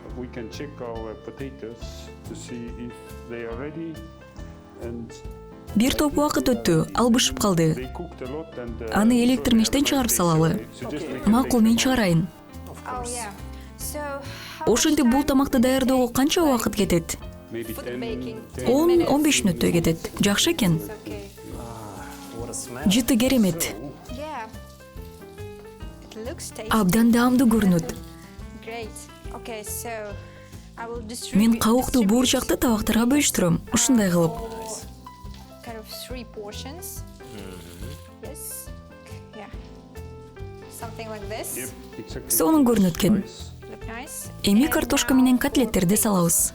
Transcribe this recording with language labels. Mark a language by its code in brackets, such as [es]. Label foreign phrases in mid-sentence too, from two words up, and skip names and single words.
[ky] Бир топ убакыт өттү, ал бышып калды. Аны электр мештен чыгарып салалы. Макул, мен чыгарайын. Ошентип бул тамакты даярдоого канча убакыт кетет? [en] Maybe 10. [ky] 10-15 мүнөттөй кетет. Жакшы экен. [en] Okay. What a smell. [ky] Жыты керемет. [en] Yeah. It looks tasty. [ky] Абдан даамдуу көрүнөт. [en] Great. Okay, so I will [ky] Мен [en] distribute [ky] кабыктуу буурчакты табактарга бөлүштүрөм. Ушундай кылып. [en] kind of 3 portions. Yes. Yeah. Something like this. Yep, exactly. [ky] Сонун көрүнөт экен. [en] Nice. Look nice. [ky] Эми [en] And [ky] картошка [en] now- [ky] менен котлеттерди салабыз.